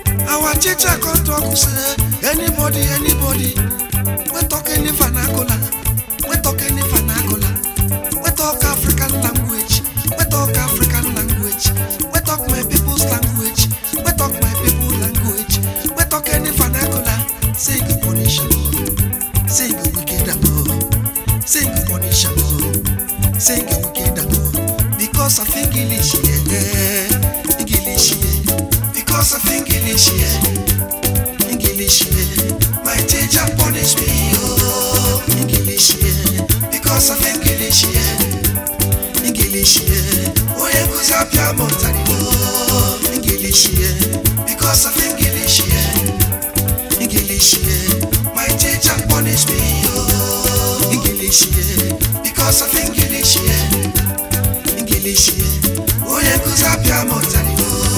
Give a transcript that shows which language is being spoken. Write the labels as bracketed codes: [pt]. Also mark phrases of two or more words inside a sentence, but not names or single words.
[pcm] Our teacher come talk say, anybody, anybody, we talk any vernacular, we talk any vernacular, we talk African language, we talk African language, we talk my people's language, we talk my people language, we talk any vernacular. Say you punish am, oh. Say you wicked am, oh. Say you punish am, oh. Say you wicked am, oh. Because of English, yeah. English, yeah. Because of English, yeah. English, yeah. My teacher punish me, oh. English, yeah. Because of English, yeah. English, yeah. Oh, yeah, 'cause I be a mountain, oh. English, yeah. Because of English, yeah. English, yeah. My teacher punish me, oh. English, yeah. Because of English, yeah. English, yeah. [ig] Onye nkuzi apịa m ụtarị, oh.